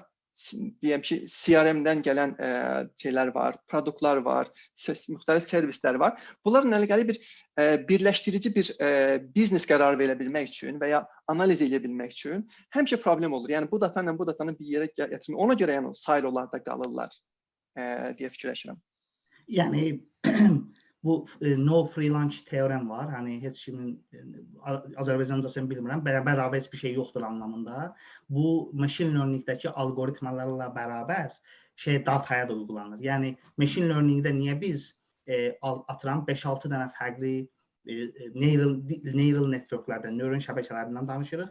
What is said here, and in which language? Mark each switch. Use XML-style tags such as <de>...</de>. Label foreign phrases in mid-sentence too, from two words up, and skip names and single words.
<az>Deyəm ki, CRM-dən gələn şeylər var, produktlar var, müxtəlif servislər var. Bunların əlaqəli bir birləşdirici bir biznes qərarı verə bilmək üçün və ya analiz edə bilmək üçün həmişə problem olur. Yəni bu data ilə bu datanı bir yerə gətirmək. Ona görə yəni silolarda qalırlar deyə fikirləşirəm. Yəni bu</az> <en>no free lunch</en> <az>teorem var. Hani heç kimin Azərbaycancasını bilmirəm. Bərabər heç bir şey yoxdur anlamında. Bu</az> <en>machine learningdəki</en> <az>algoritmalarla bərabər dataya da uygulanır. Yəni</az> <en>machine learningdə</en> <az>niyə biz atıram 5-6 dənə fərqli neural networklərdən, nöron şəbəkələrindən danışırıq.</az>